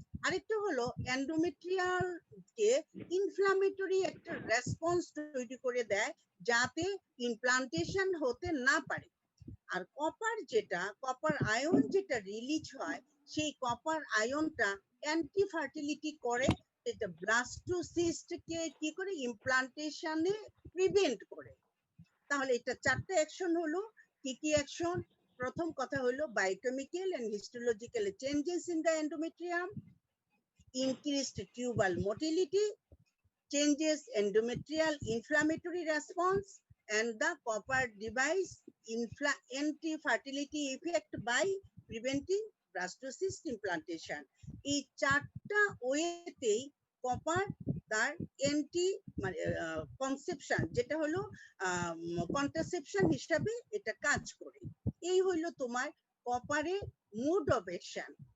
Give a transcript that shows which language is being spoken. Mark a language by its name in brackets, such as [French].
[Bangla] আরেকটা হলো এন্ডোমেট্রিয়াল কে ইনফ্লামেটরি একটা রেসপন্স তৈরি করে দেয় যাতে ইমপ্লান্টেশন হতে না পারে। আর কপার আয়ন যেটা রিলিজ হয়, সেই কপার আয়নটা অ্যান্টি ফার্টিলিটি করে, এটা ব্লাস্টোসিস্ট কে কি করে ইমপ্লান্টেশনে প্রিভেন্ট করে। তাহলে এটা চারটে অ্যাকশন হলো। কি কি অ্যাকশন? প্রথম কথা হলো [English] Biochemical and histological changes in the endometrium, increased tubal motility, changes endometrial inflammatory response, and the copper device anti-fertility effect by preventing blastocyst implantation. [Bangla] এই চারটা ওয়েতেই কপার তার এন্টি মানে কনসেপশন যেটা হলো কন্ট্রাসেপশন হিসাবে এটা কাজ করে। এই হইলো তোমার কপারের মোড অফ অ্যাকশন।